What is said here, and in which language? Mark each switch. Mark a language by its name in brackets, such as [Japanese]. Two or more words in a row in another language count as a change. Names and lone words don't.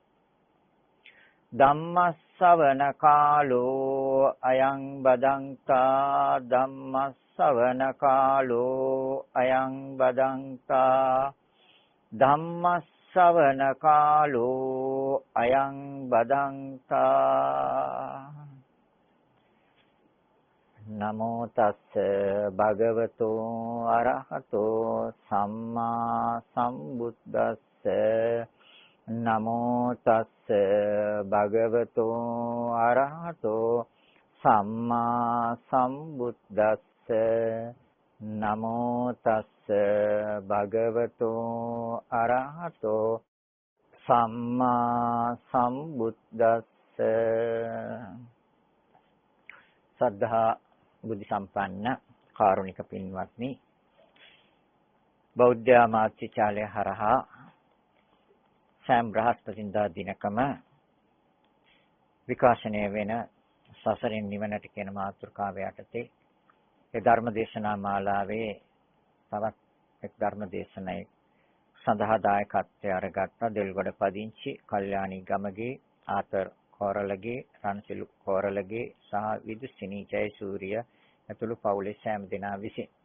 [Pali] ධම්මස්සවන කාලෝ අයං බදංතා ධම්මස්සවන කාලෝ අයං බදංතා ධම්මස්සවන කාලෝ අයං බදංතා නමෝ තස්ස භගවතෝ අරහතෝ සම්මා සම්බුද්දස්ස නමෝ තස්ස භගවතෝ අරහතෝ සම්මා සම්බුද්දස්ස නමෝ තස්ස භගවතෝ අරහතෝ සම්මා සම්බුද්දස්ස [Sinhala] සද්ධා බුද්ධ සම්පන්න කාරුණික පින්වත්නි බෞද්ධ මාත්‍රිචාලය හරහා සෑම බ්‍රහස්පතින්දා දිනකම විකාශනය වෙන සසරින් නිවනට කියන මාතෘකාව යටතේ ඒ ධර්ම දේශනා මාලාවේ තවත් එක් ධර්ම දේශනයක් සඳහා දායකත්වය අරගත්ත දෙල්ගොඩ පදිංචි කල්යාණි ගමගේ ආතර් කෝරළගේ රන්සිලු කෝරළගේ සහ විදුෂිනී ජයසූරිය ඇතුළු පවුලේ සෑම දෙනා විසින්